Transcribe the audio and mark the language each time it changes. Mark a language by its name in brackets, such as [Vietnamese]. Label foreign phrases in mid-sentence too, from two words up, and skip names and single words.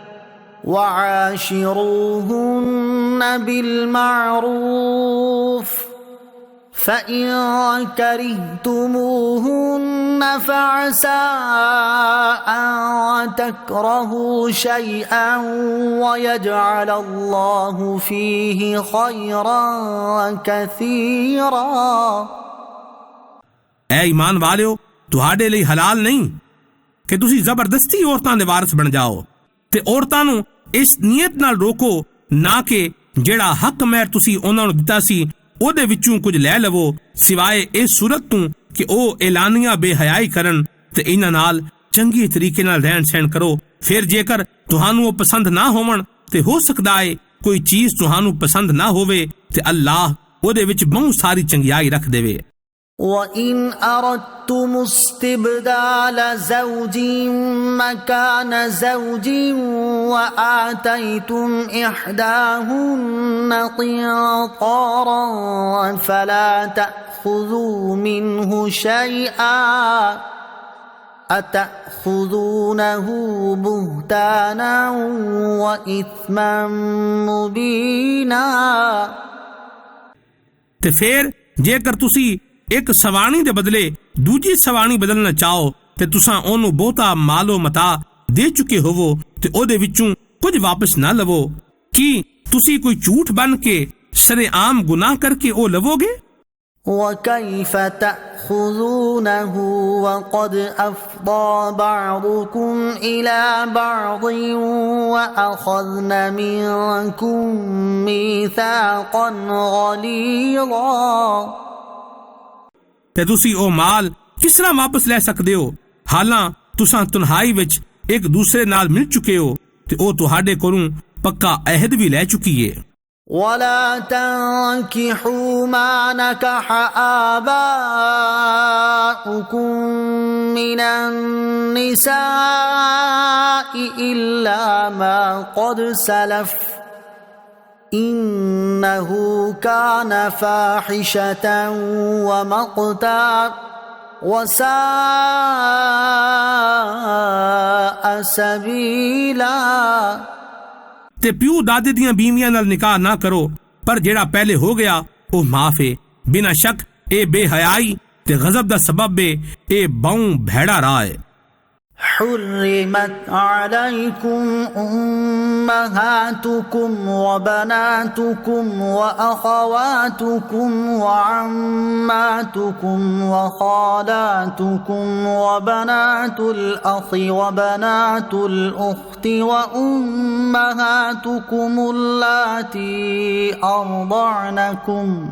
[Arabic] وعاشروهن بالمعروف فإن كرهتموهن فعسى أن تكرهوا شيئا ويجعل الله فيه خيرا كثيرا۔ [Punjabi] اے ایمان والیو ਤੁਹਾਡੇ ਲਈ ਹਲਾਲ ਨਹੀਂ ਕਿ ਤੁਸੀਂ ਜ਼ਬਰਦਸਤੀ ਔਰਤਾਂ ਦੇ ਵਾਰਿਸ ਬਣ ਜਾਓ ਤੇ ਔਰਤਾਂ ਨੂੰ ਇਸ ਨੀਅਤ ਨਾਲ ਰੋਕੋ ਨਾ ਕਿ ਜਿਹੜਾ ਹੱਕ ਮਹਿਰ ਤੁਸੀਂ ਉਹਨਾਂ ਨੂੰ ਦਿੱਤਾ ਸੀ ਉਹਦੇ ਵਿੱਚੋਂ ਕੁਝ ਲੈ ਲਵੋ ਸਿਵਾਏ ਇਸ ਸੂਰਤ ਤੋਂ ਕਿ ਉਹ ਐਲਾਨੀਆਂ ਬੇਹਯਾਈ ਕਰਨ ਤੇ ਇਹਨਾਂ ਨਾਲ ਚੰਗੇ ਤਰੀਕੇ ਨਾਲ ਰਹਿਣ ਸਹਿਣ ਕਰੋ। ਫਿਰ ਜੇਕਰ ਤੁਹਾਨੂੰ ਉਹ ਪਸੰਦ ਨਾ ਹੋਵਣ ਤੇ ਹੋ ਸਕਦਾ ਹੈ ਕੋਈ ਚੀਜ਼ ਤੁਹਾਨੂੰ ਪਸੰਦ ਨਾ ਹੋਵੇ ਤੇ ਅੱਲਾਹ ਉਹਦੇ ਵਿੱਚ ਬਹੁਤ ਸਾਰੀ ਚੰਗਿਆਈ ਰੱਖ ਦੇਵੇ। [Arabic] وَإِنْ أَرَدْتُمُ اسْتِبْدَالَ زَوْجٍ مَكَانَ زَوْجٍ وَآتَيْتُمْ إِحْدَاهُنَّ قِنطَارًا فَلَا تَأْخُذُوا مِنْهُ شَيْئًا أَتَأْخُذُونَهُ بُهْتَانًا وَإِثْمًا مُبِينًا। [Punjabi] ਤੇ ਫਿਰ ਜੇਕਰ ਤੁਸੀਂ ਇੱਕ ਸਵਾਣੀ ਦੇ ਬਦਲੇ ਦੂਜੀ ਸਵਾਣੀ ਬਦਲਣਾ ਚਾਹੋ ਤੇ ਤੁਸੀਂ ਉਹਨੂੰ ਬਹੁਤਾ ਮਾਲੋ ਮਤਾ ਦੇ ਚੁੱਕੇ ਹੋਵੋ ਤੇ ਉਹਦੇ ਵਿੱਚੋਂ ਕੁਝ ਵਾਪਸ ਨਾ ਲਵੋ। ਕੀ ਤੁਸੀਂ ਕੋਈ ਝੂਠ ਬਣ ਕੇ ਸ਼ਰੇਆਮ ਗੁਨਾਹ ਕਰਕੇ ਉਹ ਲਵੋਗੇ? [Arabic] وَكَيْفَ تَأْخُذُونَهُ وَقَدْ أَفْضَى بَعْضُكُمْ إِلَى بَعْضٍ وَأَخَذْنَ مِنكُم مِّيثَاقًا غَلِيظًا। [Punjabi] ਤੇ ਤੁਸੀਂ ਉਹ ਮਾਲ ਕਿਸ ਤਰ੍ਹਾਂ ਵਾਪਸ ਲੈ ਸਕਦੇ ਹੋ ਹਾਲਾਂ ਤੁਸੀਂ ਤਨਹਾਈ ਵਿੱਚ ਇੱਕ ਦੂਸਰੇ ਨਾਲ ਮਿਲ ਚੁੱਕੇ ਹੋ ਤੇ ਉਹ ਤੁਹਾਡੇ ਕੋਲੋਂ ਪੱਕਾ ਅਹਿਦ ਵੀ ਲੈ ਚੁੱਕੀ ਹੈ। [Arabic] وَلَا تَنكِحُوا مَا نَكَحَ آبَاؤُكُم مِّنَ النِّسَاءِ إِلَّا مَا قَدْ سَلَفَ إِنَّهُ كَانَ فَاحِشَةً وَمَقْتًا وَسَاءَ سَبِيلًا। [Punjabi] ਤੇ ਪਿਓ ਦਾਦੇ ਦੀਆਂ ਬੀਵੀਆਂ ਨਾਲ ਨਿਕਾਹ ਨਾ ਕਰੋ ਪਰ ਜਿਹੜਾ ਪਹਿਲੇ ਹੋ ਗਿਆ ਉਹ ਮਾਫ ਹੈ। ਬਿਨਾਂ ਸ਼ੱਕ ਇਹ ਬੇਹਯਾਈ ਤੇ ਗਜ਼ਬ ਦਾ ਸਬਬ ਹੈ। ਇਹ ਬਹੁ ਭੈੜਾ ਰਾਹ ਹੈ। [Arabic] حرمت عليكم أمهاتكم وبناتكم وأخواتكم وعماتكم وخالاتكم وبنات الأخ وبنات الأخت وأمهاتكم اللاتي أرضعنكم